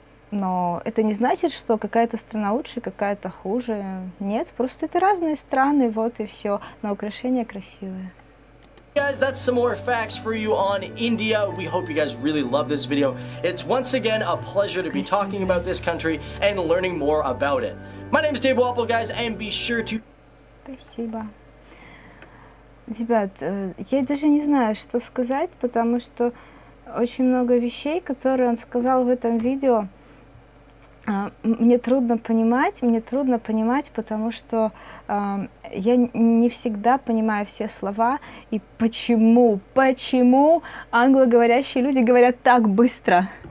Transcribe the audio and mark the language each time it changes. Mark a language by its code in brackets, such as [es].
[ru] Но это не значит, что какая-то страна лучше, какая-то хуже. Нет, просто это разные страны, вот и все, но украшения красивые. [en] Guys, that's some more facts for you on India. We hope you guys really love this video. It's once again a pleasure to be talking about this country and learning more about it. My name is Dave Walpole, guys, and be sure to... [ru] Спасибо. Ребят, я даже не знаю, что сказать, потому что очень много вещей, которые он сказал в этом видео, мне трудно понимать, потому что я не всегда понимаю все слова, и почему англоговорящие люди говорят так быстро.